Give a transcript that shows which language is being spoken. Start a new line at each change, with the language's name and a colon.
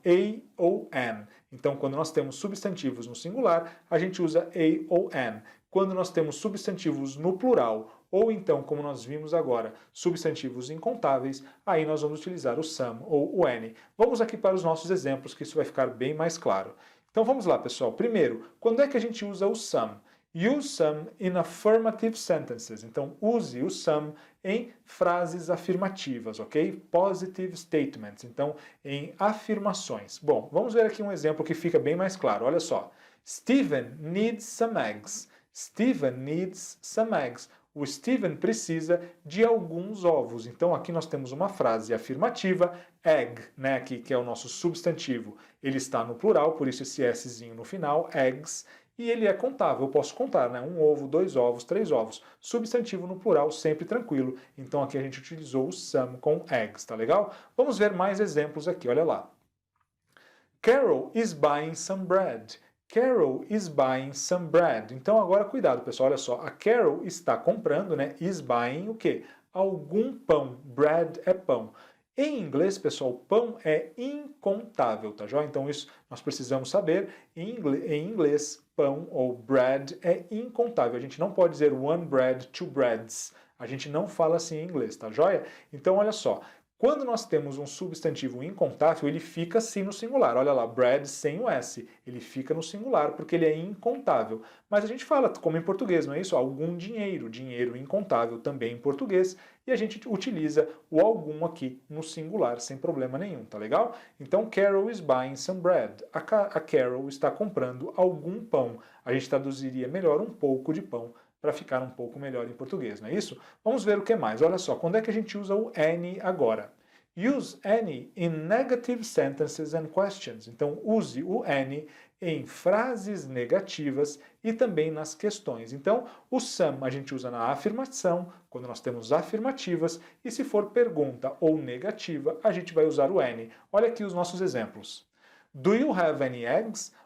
Portuguese: A ou an. Então, quando nós temos substantivos no singular, a gente usa a ou an. Quando nós temos substantivos no plural, ou então, como nós vimos agora, substantivos incontáveis, aí nós vamos utilizar o some ou o any. Vamos aqui para os nossos exemplos, que isso vai ficar bem mais claro. Então vamos lá, pessoal. Primeiro, quando é que a gente usa o some?
English: Use some in affirmative sentences.
Portuguese: Então, use o some em frases afirmativas, ok?
English: Positive statements.
Portuguese: Então, em afirmações. Bom, vamos ver aqui um exemplo que fica bem mais claro. Olha só.
English: Steven needs some eggs. Steven needs some eggs.
Portuguese: O Steven precisa de alguns ovos. Então, aqui nós temos uma frase afirmativa, egg, né, aqui, que é o nosso substantivo. Ele está no plural, por isso esse Szinho no final, eggs. E ele é contável, eu posso contar, né? 1 ovo, 2 ovos, 3 ovos. Substantivo no plural, sempre tranquilo. Então aqui a gente utilizou o some com eggs, tá legal? Vamos ver mais exemplos aqui, olha lá.
English: Carol is buying some bread. Carol is buying some bread.
Portuguese: Então agora cuidado, pessoal, olha só. A Carol está comprando, né?
English: Is buying
Portuguese: o quê? Algum pão. Bread é pão. Em inglês, pessoal, pão é incontável, tá joia? Então isso nós precisamos saber. Em inglês, pão ou bread é incontável. A gente não pode dizer
English: one bread, two breads.
Portuguese: A gente não fala assim em inglês, tá joia? Então olha só. Quando nós temos um substantivo incontável, ele fica assim no singular. Olha lá, bread sem o S. Ele fica no singular porque ele é incontável. Mas a gente fala, como em português, não é isso? Algum dinheiro. Dinheiro incontável também em português. E a gente utiliza o algum aqui no singular sem problema nenhum, tá legal?
English: Então, Carol is buying some bread.
Portuguese: A Carol está comprando algum pão. A gente traduziria melhor um pouco de pão para ficar um pouco melhor em português, não é isso? Vamos ver o que mais. Olha só, quando é que a gente usa o any agora?
English: Use any in negative sentences and questions. Então, use o any
Portuguese: em frases negativas e também nas questões. Então, o some a gente usa na afirmação, quando nós temos afirmativas, e se for pergunta ou negativa, a gente vai usar o any. Olha aqui os nossos exemplos.
English: Do you have any eggs?